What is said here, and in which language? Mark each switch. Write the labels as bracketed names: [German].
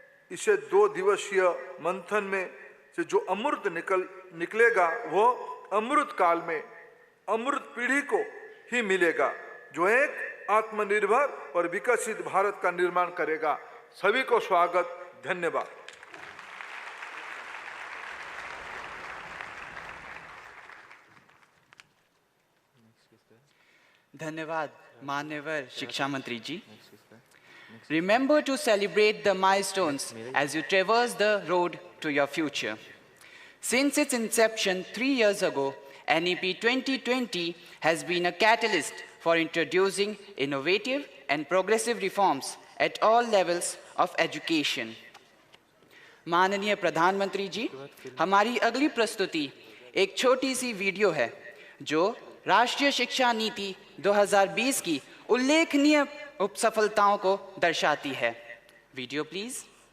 [Hindi] इसे 2 दिवसीय मंथन में से जो अमृत निकलेगा वो अमृत काल में अमृत पीढ़ी को ही मिलेगा, जो एक आत्मनिर्भर और विकसित भारत का निर्माण करेगा। सभी को स्वागत, धन्यवाद। धन्यवाद मान्यवर शिक्षा मंत्री जी। [English] Remember to celebrate the milestones as you traverse the road to your future. Since its inception 3 years ago, NEP 2020 has been a catalyst for introducing innovative and progressive reforms at all levels of education. [Hindi] माननीय प्रधानमंत्री जी, हमारी अगली प्रस्तुति एक छोटी सी video है जो राष्ट्रीय शिक्षा नीति 2020 की उल्लेखनीय उपसफलताओं को दर्शाती है। [English] Video please.